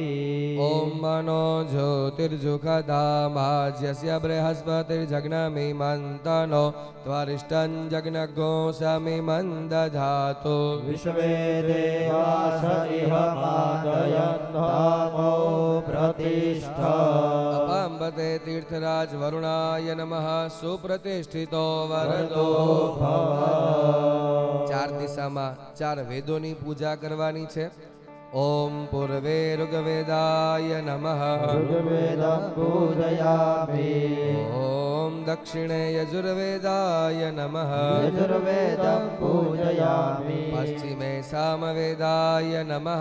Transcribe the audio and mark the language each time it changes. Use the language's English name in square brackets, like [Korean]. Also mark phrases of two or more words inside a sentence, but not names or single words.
[Sanskrit] ओम मनो ज्योतिर्जुखदामाज्यस्य बृहस्पतिर्जग्नमिमन्तनो त्वरिष्ठं जग्नघोषमिमन्दधातु विश्वे देवास इह मादयन्तामो प्रतिष्ठा। अपाम्बते तीर्थराज वरुणाय नमः सुप्रतिष्ठितो वरदो भव। [Gujarati] ચાર દિશામાં ચાર વેદોની પૂજા કરવાની છે। [Sanskrit] ओम पूर्वे ऋग्वेदाय नमः ऋग्वेदं पूजयामि। ओम दक्षिणे यजुर्वेदाय नमः यजुर्वेदं पूजयामि। पश्चिमे सामवेदाय नमः